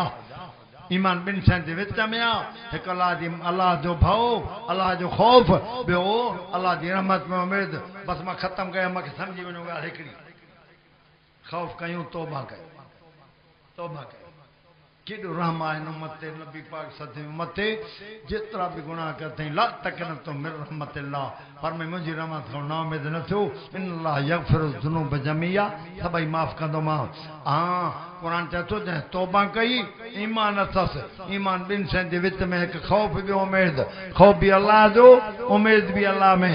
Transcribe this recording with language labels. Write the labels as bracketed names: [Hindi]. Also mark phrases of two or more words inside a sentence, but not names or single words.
[Sindhi] ईमान ॿिनि शयुनि जे विच में आहे। हिकु अलाह जो भउ, अलाह जो ख़ौफ़, ॿियो अलाह जी रहमत में उमेद। बसि मां ख़तमु कयां, मूंखे सम्झी वञो ॻाल्हि हिकिड़ी। ख़ौफ़ कयूं, तौबा कयूं, तौबा कयूं। केॾो रहम आहे उम्मत ते। नबी पाक सदी उम्मत ते जेतिरा बि गुनाह कया अथई, [Arabic] لا تقنطوا من رحمة الله. [Sindhi] पर में मुंहिंजी रहमत खां ना उमेद न थियो। [Arabic] إن الله يغفر الذنوب جميعا, [Sindhi] सभई माफ़ कंदो मां। हाँ क़ुरान चए थो जंहिं तौबा कई, ईमान अथसि। ईमान ॿिनि शयुनि जे विच में, हिकु ख़ौफ़ ॿियो उमेद। ख़ौफ़ बि अलाह जो, उमेद बि अलाह में।